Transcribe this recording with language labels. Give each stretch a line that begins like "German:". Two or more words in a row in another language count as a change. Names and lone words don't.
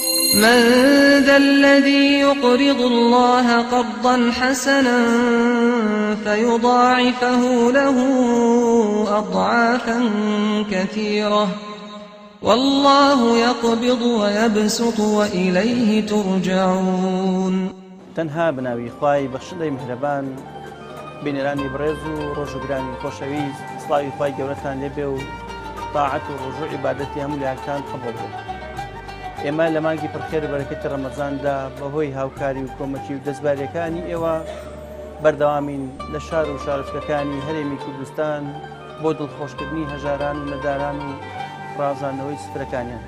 Arabic: من ذا الذي يقرض الله قرضا حسنا فيضاعفه له أضعافا كثيرة والله يقبض ويبسط وإليه ترجعون.
Central Kurdish: تەنها بناوی خوای بەخشندەی میهرەبان بینێرانی بەڕێز و ڕۆژوگرانی خۆشەویست سڵاوی خوای گەورەتان لێبێ و تاعەت و ڕۆژوو عیبادەتی هەموو لایەکان قبوڵ بێت. ئێمە لە مانگی پڕخێر و بەرەکەتی ڕەمەزاندا بەهۆی هاوکاری و کۆمەکی و دەستبارەکانی ئێوە بەردەوامین لە شار و شارچکەکانی هەرێمی کوردستان بۆ دڵخۆشکردنی هەژاران و نەداران و ڕازاندنەوەی سفرەکانیان.